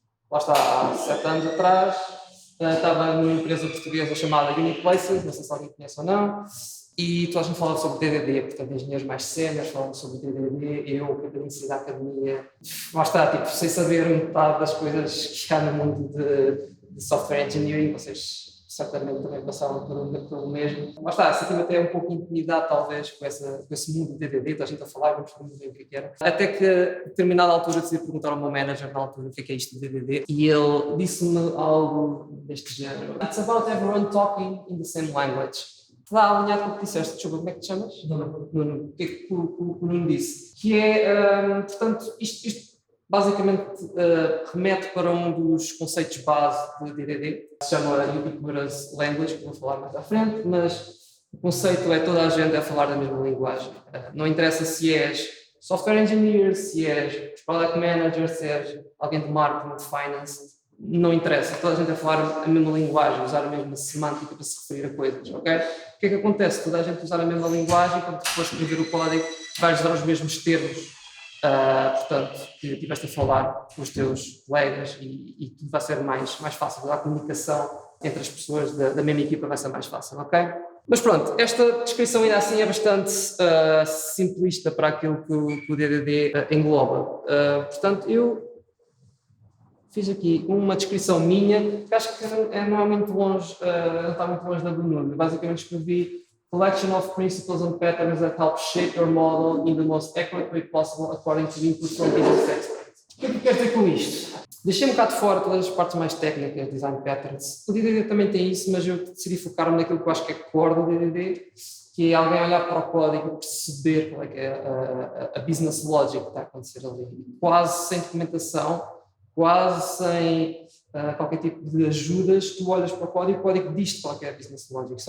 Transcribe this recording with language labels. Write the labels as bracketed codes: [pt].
[pt] Lá está, há 7 anos atrás. Estava numa empresa portuguesa chamada Uniplaces, não sei se alguém conhece ou não, e toda a gente falava sobre DDD, portanto, engenheiros mais séniores falavam sobre DDD, eu, que acabei da academia, lá está, tipo, sem saber metade das coisas que há no mundo de software engineering, vocês certamente também passaram pelo mesmo. Lá está, senti-me até um pouco intimidado, talvez, com esse mundo de DDD, toda a gente a falar, vamos ver o que era. Até que, a determinada altura, decidi perguntar ao meu manager, na altura, o que é isto de DDD, e ele disse-me algo deste género. [en] It's about everyone talking in the same language. [pt] Está alinhado com o que disseste. Desculpa, como é que te chamas? Nuno. O que é que o Nuno disse? Que é, portanto, isto basicamente remete para um dos conceitos base de DDD, que se chama Ubiquitous Language, que vou falar mais à frente, mas o conceito é toda a gente a falar da mesma linguagem. Não interessa se és software engineer, se és product manager, se és alguém de marketing, de finance, não interessa, toda a gente a falar a mesma linguagem, usar a mesma semântica para se referir a coisas, ok? O que é que acontece? Toda a gente usar a mesma linguagem, quando tu fores escrever o código, vais usar os mesmos termos, portanto, que estiveste a falar com os teus colegas e tudo vai ser mais fácil, a comunicação entre as pessoas da mesma equipa vai ser mais fácil, ok? Mas pronto, esta descrição ainda assim é bastante simplista para aquilo que o DDD engloba. Portanto, eu fiz aqui uma descrição minha, que acho que não é muito longe, não está muito longe da do Nuno. Basicamente escrevi [en] collection of principles and patterns that help shape your model in the most accurate way possible according to input from business experts. [pt] O que é que quero dizer com isto? Deixei um bocado de fora todas as partes mais técnicas, design patterns. O DDD também tem isso, mas eu decidi focar-me naquilo que eu acho que é core do DDD, que é alguém olhar para o código e perceber qual é que é a business logic que está a acontecer ali. Quase sem documentação, quase sem qualquer tipo de ajudas, tu olhas para o código diz-te qual é a business logic.